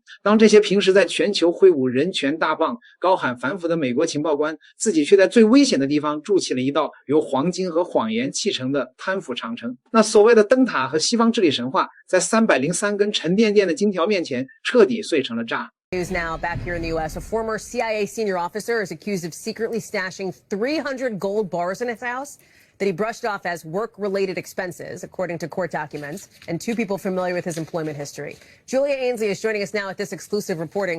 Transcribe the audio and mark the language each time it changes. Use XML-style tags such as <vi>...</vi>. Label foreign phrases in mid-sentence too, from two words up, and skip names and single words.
<zh>當這些平時在全球揮舞人權大棒、高喊反腐的美國情報官，自己卻在最危險的地方築起了一道由黃金和謊言砌成的貪腐長城。那所謂的燈塔和西方治理神話，在303根沉甸甸的金條面前徹底碎成了渣。</zh> <en>News now back here in the U.S. A former CIA senior officer is accused of secretly stashing 300 gold bars in his house that he brushed off as work-related expenses, according to court documents, and 2 people familiar with his employment history. Julia Ainsley is joining us now at this exclusive reporting.</en>